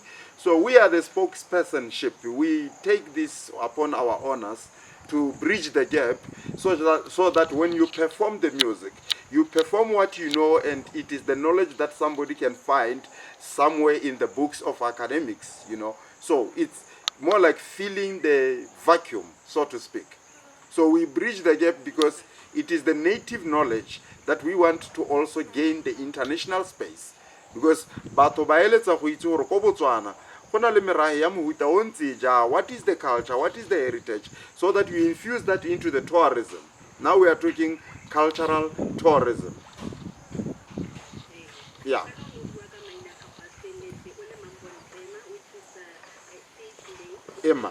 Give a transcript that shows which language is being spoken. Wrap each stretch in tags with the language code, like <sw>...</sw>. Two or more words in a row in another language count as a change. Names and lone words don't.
<en>So we are the spokespersonship. We take this upon our honors to bridge the gap so that when you perform the music, you perform what you know, and it is the knowledge that somebody can find somewhere in the books of academics, you know. So it's more like filling the vacuum, so to speak. So we bridge the gap because it is the native knowledge that we want to also gain the international space.</en> <tn>Because batho ba eletsa go itse gore ko Botswana go na le merafe ya mohuta o ntse ja,</tn> <en>what is the culture, what is the heritage, so that you infuse that into the tourism. Now we are talking cultural tourism. Yeah. Emma.</en>